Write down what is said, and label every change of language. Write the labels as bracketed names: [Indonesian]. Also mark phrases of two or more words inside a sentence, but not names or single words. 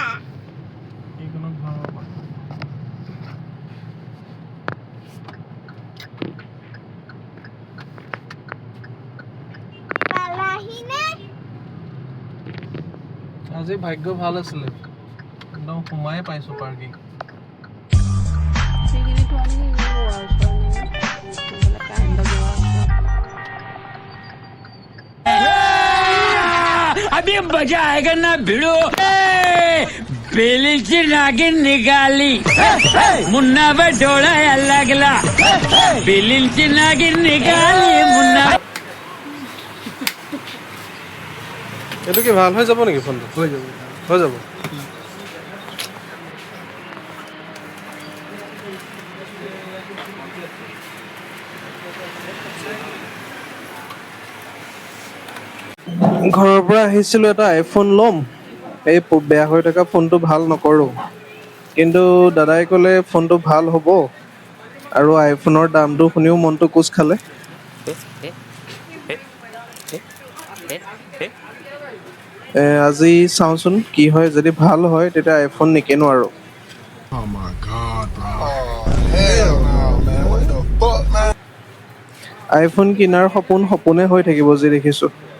[Assamese] এইখনত সোমাব পৰা। পালাহিনে? আজি ভাগ্য ভাল আছিলে, একদম সোমাই পাইছোঁ পাৰ্কিং। [Hindi] अभी मजा आएगा ना भिड़ो [Marathi] बेलीची नागिन निकाली मुन्ना पर डोला लागला बेलीची नागिन निकाली मुन्ना। [Assamese] এইটো কি ভাল হৈ যাব নেকি ফোনটো? হৈ যাব। ঘৰৰ পৰা আহিছিলোঁ, এটা আইফোন ল'ম, এই বেয়া হৈ থকা ফোনটো ভাল নকৰোঁ, কিন্তু দাদাই ক'লে ফোনটো ভাল হ'ব আৰু আইফোনৰ দামটো শুনিও মনটো কোচ খালে। আজি চাওঁচোন কি হয়, যদি ভাল হয় তেতিয়া আইফোন নিকিনো আৰু। [English] Oh my God, bro. Oh, hell no, man. What the fuck, man? [Assamese] আইফোন কিনাৰ সপোনে হৈ থাকিব যি দেখিছোঁ।